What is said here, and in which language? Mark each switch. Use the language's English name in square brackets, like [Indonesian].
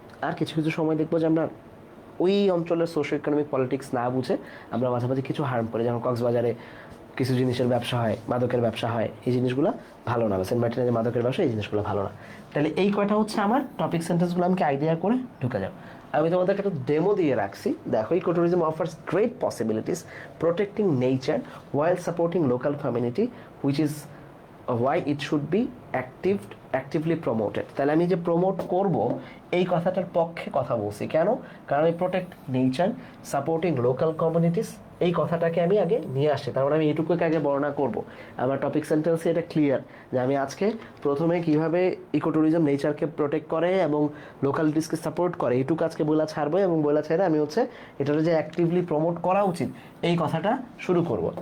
[Bangla] আর কিছু কিছু সময় দেখবো যে আমরা ওই অঞ্চলের সোশ্যাল ইকোনমিক পলিটিক্স না বুঝে আমরা মাঝে মাঝে কিছু হার্ম করি, যেমন কক্সবাজারে কিছু জিনিসের ব্যবসা হয়, মাদকের ব্যবসা হয়, এই জিনিসগুলো ভালো না, সেন্ট মার্টিনের যে মাদকের ব্যবসা, এই জিনিসগুলো ভালো না। তাহলে এই কয়টা হচ্ছে আমার টপিক সেন্টেন্সগুলো, আমাকে আইডিয়া করে ঢুকে যাও। আমি তোমাদেরকে একটা ডেমো দিয়ে রাখছি, দেখো। [English] Eco tourism offers great possibilities protecting nature while supporting local community, which is why it should be actively promoted. [Bangla] তাহলে আমি যে প্রমোট করব এই কথাটার পক্ষে কথা বলছি, কেন? কারণ এই protect nature, supporting local communities, এই কথাটাকে আমি আগে নিয়ে আসছি, তার মানে আমি এটুকুকে আগে বর্ণনা করব। আমার টপিক সেন্টেন্সে এটা ক্লিয়ার যে আমি আজকে প্রথমে কিভাবে ইকো ট্যুরিজম নেচারকে প্রোটেক্ট করে এবং লোকালিটিসকে সাপোর্ট করে, এইটুকু আজকে বইলা ছাড়বো, এবং বইলা ছেড়ে আমি হচ্ছে এটার যে অ্যাক্টিভলি প্রমোট করা উচিত এই কথাটা শুরু করব।